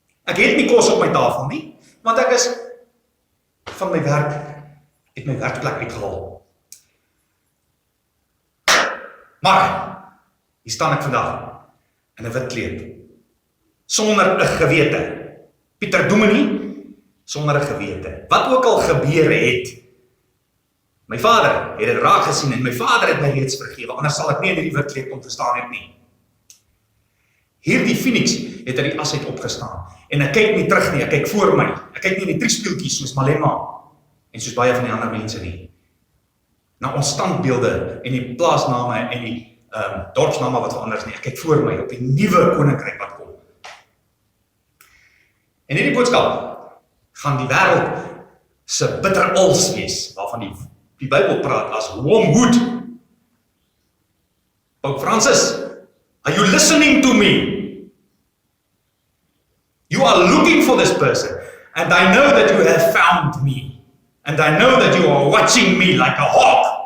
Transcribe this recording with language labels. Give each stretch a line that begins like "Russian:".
Afrikaans: Ek het nie kos op my tafel nie, want ek is van my werk, het my werkplek uitgehaal. Maar, hier staan ek vandag, in 'n wit kleed, sonder 'n gewete. Pieter Dominee, sonder 'n gewete. Wat ook al gebeur het, my vader het dit raak gesien en my vader het my reeds vergewe, anders sal ek nie in hierdie wit kleed kon verstaan het nie. Hierdie Phoenix het uit die as uit opgestaan, en ek kyk nie terug nie, ek kyk voor my, ek kyk nie in die triespieeltjies soos Malema, en soos baie van die ander mense nie, na ons standbeelde, en die plaasname, en die dorpsname wat verander is nie, ek kyk voor my, op die nuwe koninkryk wat kom. En hierdie boodskap gaan die wêreld se bitter als wees, waarvan die Bybel praat as wormwood.
English: Pope Francis, are you listening to me? You are looking for this person, and I know that you have found me, and I know that you are watching me like a hawk.